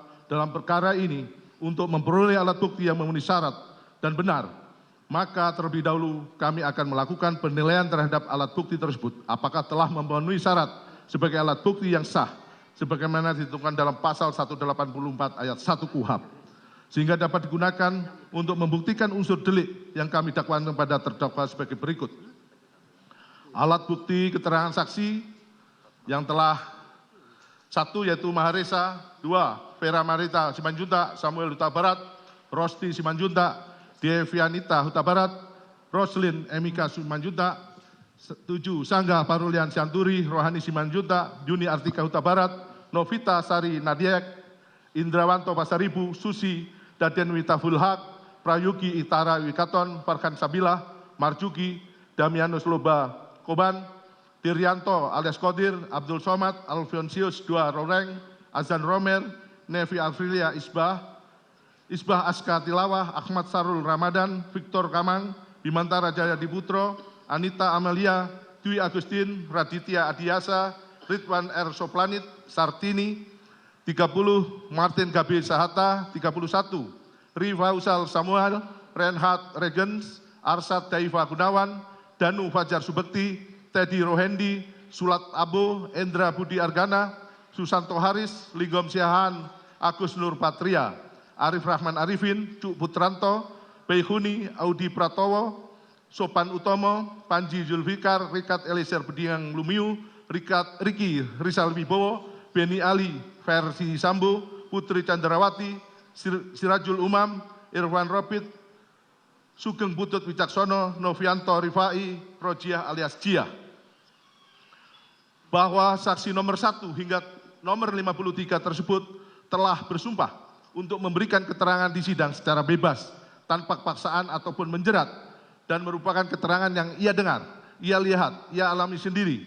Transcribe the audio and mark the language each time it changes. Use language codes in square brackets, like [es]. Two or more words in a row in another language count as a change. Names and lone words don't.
[id] dalam perkara ini untuk memperoleh alat bukti yang memenuhi syarat dan benar, maka terlebih dahulu kami akan melakukan penilaian terhadap alat bukti tersebut apakah telah memenuhi syarat sebagai alat bukti yang sah sebagaimana ditentukan dalam pasal 184 ayat 1 KUHP, sehingga dapat digunakan untuk membuktikan unsur delik yang kami dakwakan kepada terdakwa sebagai berikut. Alat bukti keterangan saksi yang telah 1 yaitu Maharesa, 2 Vera Marita Simanjuntak, Samuel Huta Barat, Rosti Simanjuntak, Devianita Huta Barat, Roslin Emika Simanjuntak, 7 Sangga Parulian Sianturi, Rohani Simanjuntak, Juni Artika Huta Barat, Novita Sari Nadiek, Indrawanto Pasaribu, Susi Daden Witaful-Haq, Prayugi Itara Wikaton, Farhan Sabilah, Marjuki, Damianus Loba Koban, Diryanto alias Kodir, Abdul Somad, Alfonsius 2 Roreng, Azan Romer, Nevi Alfilia Isbah Aska Tilawah, Ahmad Sarul Ramadan, Victor Kamang, Bimantara Jaya Diputro, Anita Amalia, Dwi Agustin, Raditya Adiasa, Ridwan R. Soplanit, Sartini, 30 Martin Gabi Sahata, 31 Rifausal Samuel, Renhat Regens, Arsad Daifa Gunawan, Danu Fajar Subekti, Teddy Rohendi, Sulat Abo, Endra Budi Argana, Susanto Haris, Linggom Siahan, Agus Nur Patria, Arif Rahman Arifin, Cuk Putranto, Beihuni, Audi Pratowo, Sopan Utomo, Panji Zulfikar, Rikat Elisir Bediang Lumiu, Riki Rizal Wibowo, Beni Ali, Versi Sambo, Putri Candrawati, Sirajul Umam, Irwan Robit, Sugeng Butut Wicaksono, Novianto Rifai, Rojiah alias Jia. Bahwa saksi nomor 1 hingga nomor 53 tersebut telah bersumpah untuk memberikan keterangan di sidang secara bebas, tanpa paksaan ataupun menjerat, dan merupakan keterangan yang ia dengar, ia lihat, ia alami sendiri.